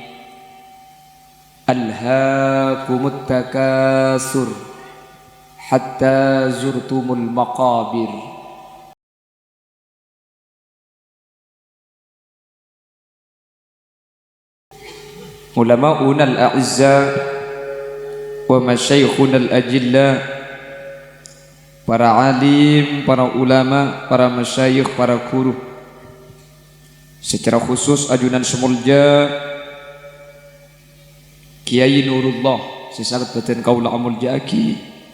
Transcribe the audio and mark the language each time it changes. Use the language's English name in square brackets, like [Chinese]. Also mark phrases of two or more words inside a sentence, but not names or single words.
[Arabic] ألهاكم التكاثر حتى زرتم المقابر. علماؤنا الأعزاء ومشايخنا الأجلاء, [Indonesian] para alim, para ulama, para masyayikh, para guru, secara khusus [Madurese] ajunan semulja Kiai Nurullah sesarat batin kaula amulja aki